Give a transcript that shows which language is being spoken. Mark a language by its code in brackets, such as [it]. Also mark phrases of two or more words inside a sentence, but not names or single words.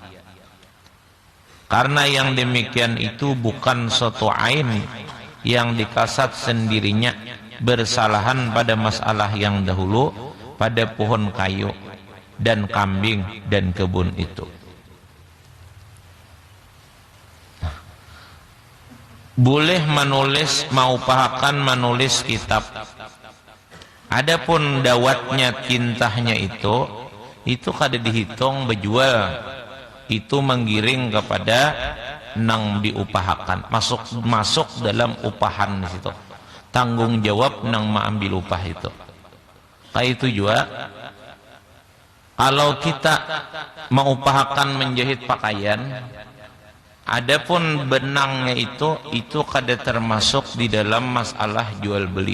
[id] Karena yang demikian itu bukan suatu ain yang dikasat sendirinya bersalahan pada masalah yang dahulu pada pohon kayu dan kambing dan kebun itu. Boleh menulis, maupahakan menulis kitab. Adapun dawatnya, [bjn] tintahnya itu kada dihitung berjual, itu menggiring kepada nang diupahakan, masuk dalam upahan di situ. [id] Tanggung jawab nang mengambil upah itu. Kayak itu juga kalau kita mengupahakan menjahit pakaian, adapun benangnya itu kada termasuk di dalam masalah jual beli.